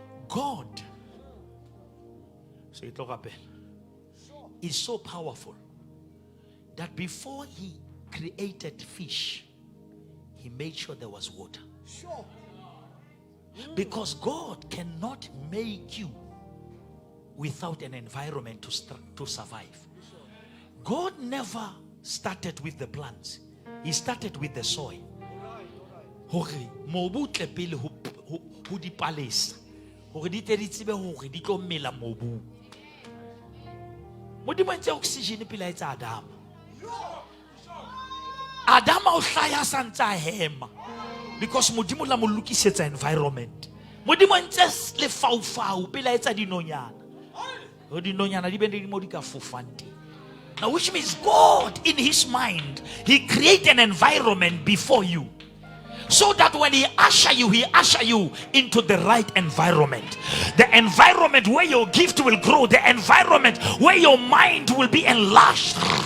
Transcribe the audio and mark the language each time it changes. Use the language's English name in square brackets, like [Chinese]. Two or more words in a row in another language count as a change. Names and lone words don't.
[English] So is so powerful that before he created fish, he made sure there was water. Because God cannot make you without an environment to survive. God never started with the plants. He started with the soil. [Southern Sotho] Mobu tle pele ho di palesa hore di tle di tsebe hore di tlo mela mobu. Modimo ntse oxygen pele etsa Adam o hlaya santsa hema because modimo la mo lokisetsa environment. Modimo ntse le faufau pele etsa dinonyana. Ho dinonyana di bende di mo di ka fofante. [English] Now which means God in his mind, he create an environment before you. So that when he usher you into the right environment. The environment where your gift will grow. The environment where your mind will be enlarged.